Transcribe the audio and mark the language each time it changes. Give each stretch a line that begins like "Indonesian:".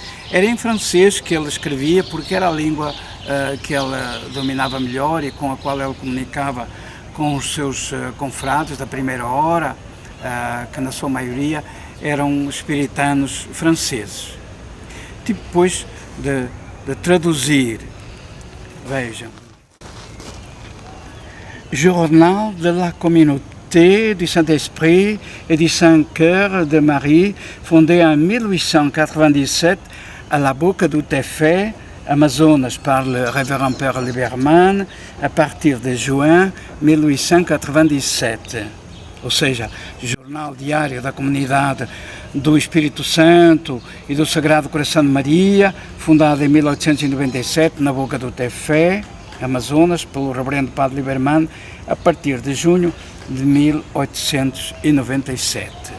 Portuguese: Era em francês que ele escrevia porque era a língua que ele dominava melhor e com a qual ele comunicava com os seus confrades da primeira hora, que na sua maioria eram espiritanos franceses. Depois de traduzir, vejam.
French: Journal de la Communauté du Saint-Esprit et du Saint-Cœur de Marie, fondé en 1897 à la Boca do Tefé, Amazonas, par le révérend Père Liberman, a partir de juin 1897.
Portuguese: Ou seja, Jornal Diário da Comunidade do Espírito Santo e do Sagrado Coração de Maria, fundado em 1897 na Boca do Tefé, Amazonas, pelo Reverendo Padre Liberman, a partir de junho de 1897.